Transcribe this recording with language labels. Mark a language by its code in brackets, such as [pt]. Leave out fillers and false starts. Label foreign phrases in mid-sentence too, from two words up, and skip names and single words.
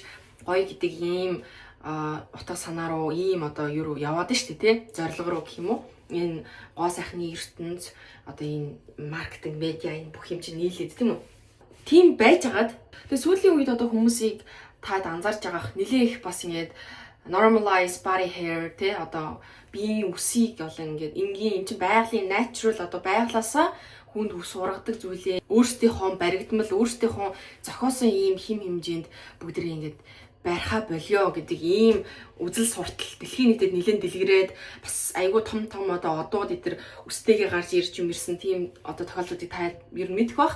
[mn] гоё гэдэг ийм утга санаа руу ийм одоо юу яваад штэ тий зорилго руу гэх юм уу энэ гоо сайхны ертөнц одоо энэ маркетинг медиа энэ бүх юм чинь нийлээд тийм үү тийм байжгаад тэгээ сүүлийн үед одоо хүмүүсийг таад анзаарч байгаах нэлээ их бас ингэж [en] normalize body hair [mn] тий одоо биеийн үсийг бол ингээд энгийн энэ чинь байгалийн natural одоо байглаасаа хүнд ус ургадаг зүйлээ өөрсдийнхөө баригдмал өөрсдийнхөө зохиосон ийм хим хэмжээнд бүгдээ ингээд барьхаа болио гэдэг ийм үзэл суртал дэлхийн нийтэд нэлээд дэлгэрээд бас айгүй том одоо одууд эдэр үстэйгээ гарч ирж юм ирсэн тийм одоо тохиолдлуудыг та ер нь мэдэх бах.